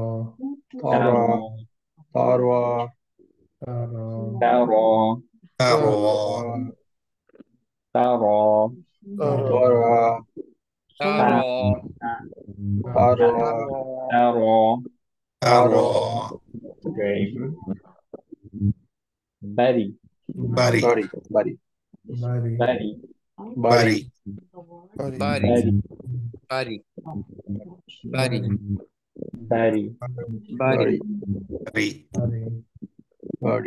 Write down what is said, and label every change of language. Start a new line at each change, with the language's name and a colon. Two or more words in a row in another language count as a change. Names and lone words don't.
Bangla: Tara, Tarwa, তারো তারো তারো Tara, Taro. Tarwa, তারো। তারো
English: Very good.
Bangla: Bari, বাড়ি Bari, Bari, bari, বাড়ি Bari. bari, Bari. Bari. bari. Bari. বাড়ি Bari,